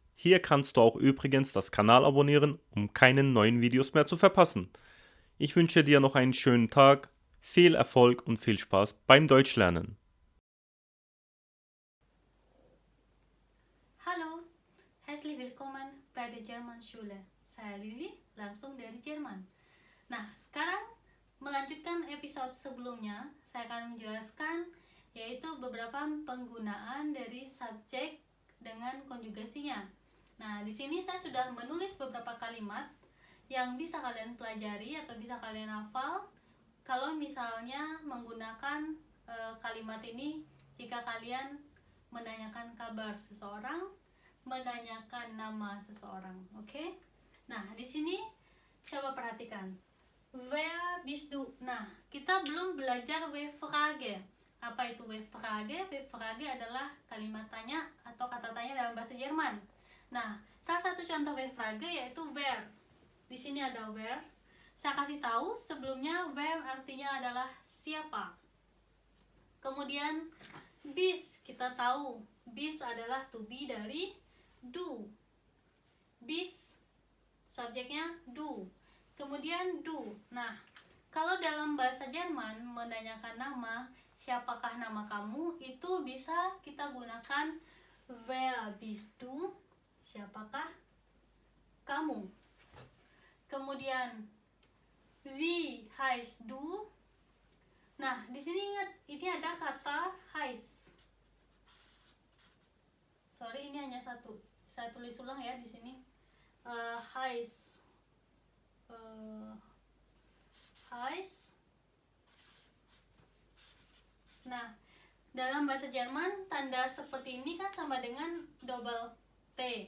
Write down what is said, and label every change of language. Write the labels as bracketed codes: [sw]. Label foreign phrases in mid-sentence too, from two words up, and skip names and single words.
[de] Hier kannst du auch übrigens das Kanal abonnieren, um keine neuen Videos mehr zu verpassen. Ich wünsche dir noch einen schönen Tag, viel Erfolg und viel Spaß beim Deutschlernen. Halo, herzlich willkommen bei der German Schule. [id] Saya Lili, langsung dari Jerman. Nah, sekarang melanjutkan episode sebelumnya, saya akan menjelaskan yaitu beberapa penggunaan dari subjek dengan konjugasinya. Nah, di sini saya sudah menulis beberapa kalimat yang bisa kalian pelajari atau bisa kalian hafal kalau misalnya menggunakan kalimat ini jika kalian menanyakan kabar seseorang, menanyakan nama seseorang, oke? Nah, di sini coba perhatikan. [de] Wer bist du? [id] Nah, kita belum belajar [de] we frage. [id] Apa itu [de] we frage? We frage [id] adalah kalimat tanya atau kata tanya dalam bahasa Jerman. Nah, salah satu contoh [de] we frage [id] yaitu wer. Di sini ada wer. Saya kasih tahu sebelumnya wer artinya adalah siapa. Kemudian bis, kita tahu bis adalah [en] to be [id] dari do. Bis subjeknya do. Kemudian do. Nah, kalau dalam bahasa Jerman menanyakan nama, siapakah nama kamu, itu bisa kita gunakan [de] wer bist du, [id] siapakah kamu. [de] Kemudian wie heißt du. [id] Nah, di sini ingat ini ada kata heißt. Sorry, ini hanya satu. Saya tulis ulang ya di sini. [de] Heißt. Heißt. [id] Nah, dalam bahasa Jerman tanda seperti ini kan sama dengan [en] double T.